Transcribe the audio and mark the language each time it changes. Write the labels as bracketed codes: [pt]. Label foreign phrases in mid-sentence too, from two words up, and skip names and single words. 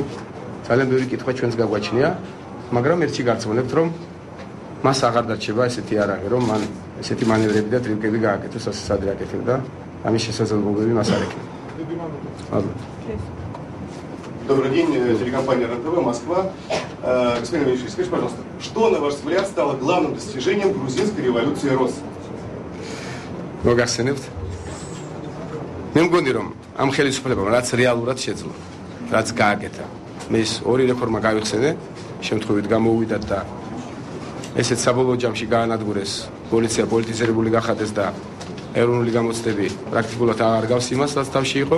[ka] ძალიან ბევრი კითხვა ჩვენს გაგვაჩნია, მაგრამ ერთი გარწმუნებთ, რომ მას აღარ დარჩება ესეთი არაღი, რომ ман ესეთი მანევრები და ტრიკები გააკეთოს, ასე სადრე აკეთებდა, ამის შესაძლებლობები მას არ ექნება. [ru] Добрый день, телекомпания РЕН-ТВ, Москва. Господин Иванишвили, скажите, пожалуйста, что, на ваш взгляд, стало главным достижением грузинской революции РОС? [ka] მოგახსენებთ? მე მგონი რომ ამ ხელისუფლებამ რაც რეალურად შეძლო, რაც გააკეთა, მე ეს ორი რეფორმა გავიხსენე, შემთხვევით გამოუვიდათ და ესეც საბოლოო ჯამში გაანადგურეს, პოლიცია პოლიტიზირებული გახადეს და ეროვნული გამოცდები პრაქტიკულად აღარ გავს იმას, რაც თავში იყო.